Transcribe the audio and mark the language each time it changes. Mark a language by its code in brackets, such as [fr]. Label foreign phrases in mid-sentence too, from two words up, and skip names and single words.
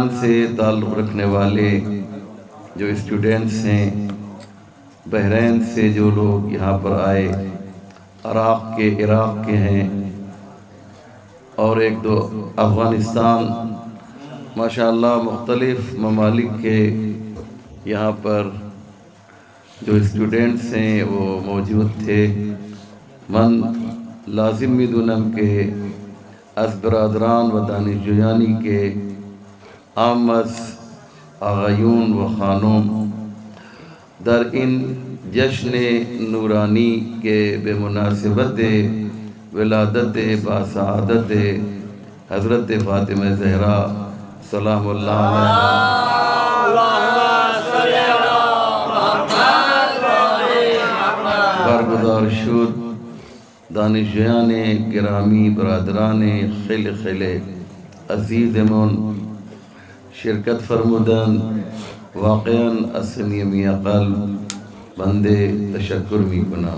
[ur] سے تعلق رکھنے والے جو اسٹوڈنٹس ہیں، بحرین سے جو لوگ یہاں پر آئے، عراق کے ہیں، اور ایک دو افغانستان، ماشاءاللہ مختلف ممالک کے یہاں پر جو اسٹوڈنٹس ہیں وہ موجود تھے۔ [fa] من لازم میدونم کے از برادران و دانشجویانی کے آمد آغایون و خانم در ان جشن نورانی کے بے مناسبت ولادت باسعادت حضرت فاطمہ زہرا [ar] سلام اللہ علیہ [fa] برگزار شد دانشجویان گرامی، برادران خیل عزیز من شرکت فرمودن، واقعاً از صمیم قلب بندے تشکر میکنم۔